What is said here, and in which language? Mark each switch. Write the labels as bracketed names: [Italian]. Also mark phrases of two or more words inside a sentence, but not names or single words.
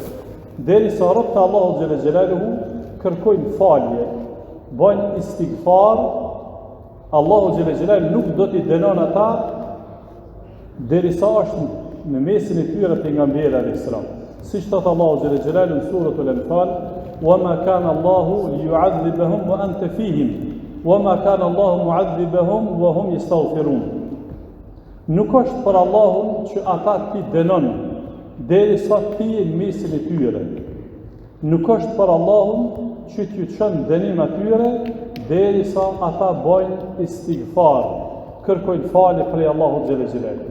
[Albanian] Derisa robët e Allahu [Arabic] جل جلاله [Albanian] kërkojnë falje, bojnë istighfar, Allahu [Arabic] جل جلاله [Albanian] nuk do t'i dënon ata derisa është në mesin e tyre pejgamberi [Arabic] عليه السلام. [Albanian] Siç thot Allahu [Arabic] جل جلاله [Albanian] në suratul Anfal: [Arabic] وَمَا كَانَ اللَّهُ لِيُعَذِّبَهُمْ وَأَنْتَ فِيهِمْ وَمَا كَانَ اللَّهُ مُعَذِّبَهُمْ وَهُمْ يَسْتَغْفِرُونَ. [Albanian] Nuk është për Allahun që ata ti dënon derisa ti je në mesin e tyre. Nuk është për Allahun që t'ju çon dënim atyre derisa ata bojnë istighfar, kërkojnë falje prej Allahut [Arabic] جل جلاله.